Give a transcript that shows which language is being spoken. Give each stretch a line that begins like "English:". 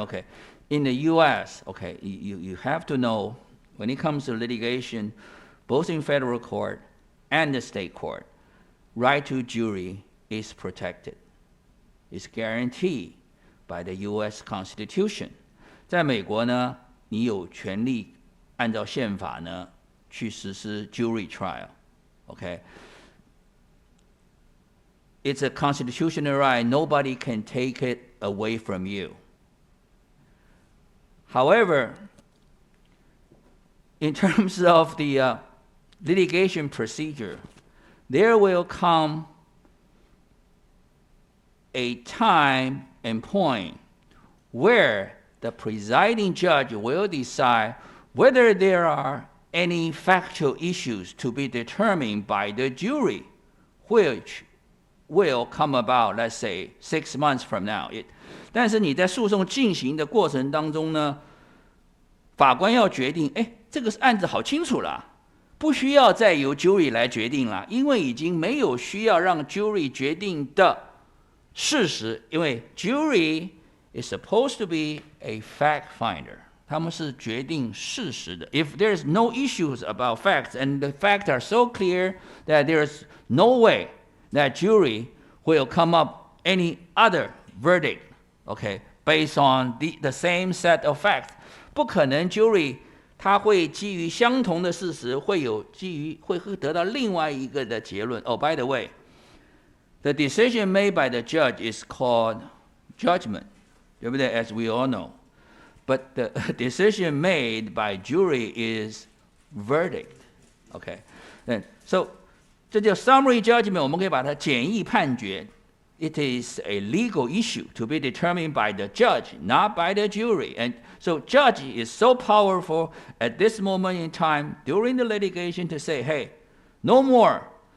English: Okay, in the U.S. Okay, you have to know when it comes to litigation, both in federal court and the state court, right to jury is protected. It's guaranteed by the U.S. Constitution.
Chinese: 在美国呢，你有权利按照宪法呢去实施 jury trial.
English: Okay. It's a constitutional right. Nobody can take it away from you. However, in terms of the litigation procedure, there will come a time and point where the presiding judge will decide whether there are any factual issues to be determined by the jury, which will come about, let's say, 6 months from now.
Chinese: 但是你在诉讼进行的过程当中呢，法官要决定，这个案子好清楚了，不需要再由 jury 来决定了，因为已经没有需要让 jury 决定的事实，因为
English: jury is supposed to be a fact finder.
Chinese: 他们是决定事实的。
English: If there's no issues about facts and the facts are so clear that there's no way that jury will come up any other verdict, okay, based on the same set of facts.
Chinese: 不可能 jury 他会基于相同的事实会得到另外一个的结论。
English: Oh, by the way, the decision made by the judge is called judgment,
Chinese: 对不对
English: ？As we all know. But the decision made by jury is verdict. Okay, and so
Chinese: 这叫 summary judgment， 我们可以把它简易判决。
English: It is a legal issue to be determined by the judge, not by the jury. And so judge is so powerful at this moment in time during the litigation to say, hey, no more.